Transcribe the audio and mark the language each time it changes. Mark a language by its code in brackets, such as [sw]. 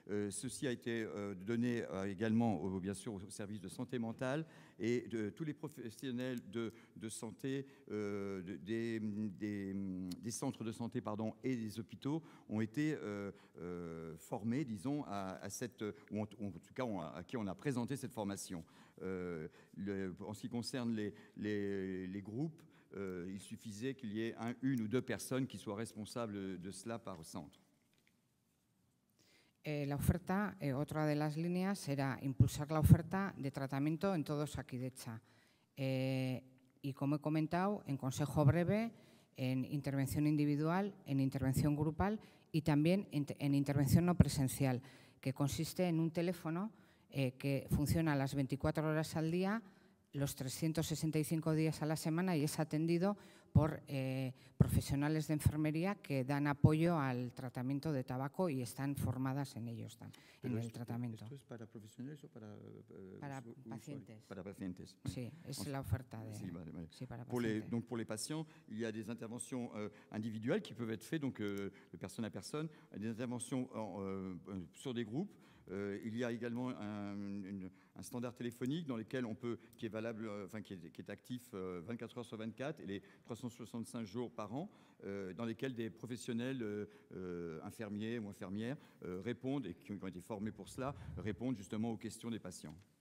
[fr] Ceci a été donné également bien sûr au service de santé mentale, et de tous les professionnels de santé des centres de santé et des hôpitaux ont été formés, disons, à cette, ou en tout cas à qui on a présenté cette formation. En ce qui concerne les groupes, il suffisait qu'il y ait une ou deux personnes qui soient responsables de cela par centre. [es] La oferta, otra de las líneas era impulsar la oferta de tratamiento en todo Osakidetza. Y como he comentado, en consejo breve, en intervención individual, en intervención grupal y también en intervención no presencial, que consiste en un teléfono que funciona las 24 horas al día, los 365 días a la semana y es atendido por profesionales de enfermería que dan apoyo al tratamiento de tabaco y están formadas en ello, en el tratamiento. ¿Esto es para profesionales o para pacientes? Para pacientes. Sí, es la oferta de... Sí, vale. Sí, para pacientes. pacientes. [fr] Donc pour les patients, il y a des interventions individuelles qui peuvent être faites donc, de personne à personne, des interventions sur des groupes. Il y a également un standard téléphonique dans lequel on peut, qui est valable, qui est actif 24 heures sur 24 et les 365 jours par an, dans lesquels des professionnels infirmiers ou infirmières répondent et qui ont été formés pour cela, répondent justement aux questions des patients.